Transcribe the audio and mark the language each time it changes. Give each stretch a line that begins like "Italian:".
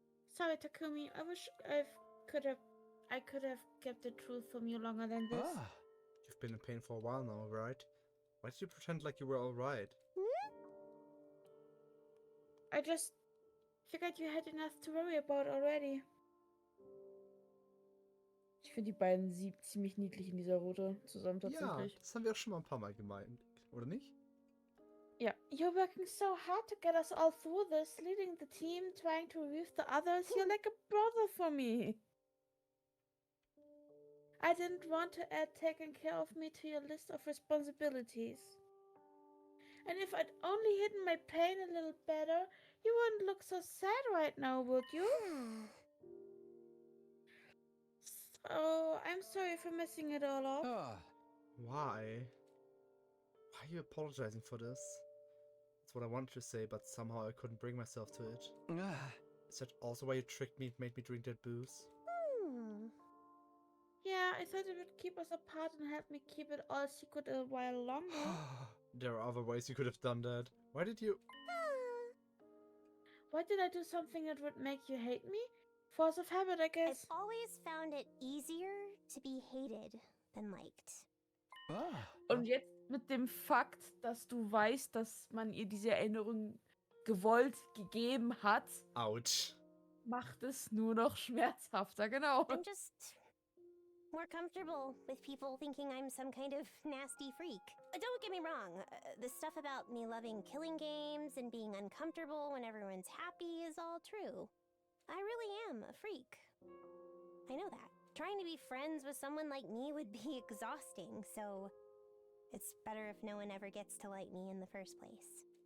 English: Sorry, Takumi. I wish I could have kept the truth from you longer than this. You've been in pain for a while now, right? Why did you pretend like you were alright? I just figured you had enough to worry about already.
German: Ich finde die beiden ziemlich niedlich in dieser Route zusammen Ja, tatsächlich. das haben wir auch schon mal ein paar Mal gemeint, oder nicht?
English: Yeah, you're working so hard to get us all through this, leading the team, trying to relieve the others. You're like a brother for me. I didn't want to add taking care of me to your list of responsibilities. And if I'd only hidden my pain a little better, you wouldn't look so sad right now, would you? So, I'm sorry for messing it all up. Why? Why are you apologizing for this? That's what I wanted to say, but somehow I couldn't bring myself to it. Is that also why you tricked me and made me drink that booze? Yeah, I thought it would keep us apart and help me keep it all secret a while longer. There are other ways you could have done that. Why did you... Why did I do something that would make you hate me? Force of habit, I guess. I've always found it easier to be hated than liked.
German: Und jetzt mit dem Fakt, dass du weißt, dass man ihr diese Erinnerung gewollt gegeben hat,
English: Ouch.
German: macht es nur noch schmerzhafter, genau.
English: I'm just more comfortable with people thinking I'm some kind of nasty freak. Don't get me wrong, the stuff about me loving killing games and being uncomfortable when everyone's happy is all true. I really am a freak. I know that. Trying to be friends with someone like me would be exhausting, so it's better if no one ever gets to like me in the first place.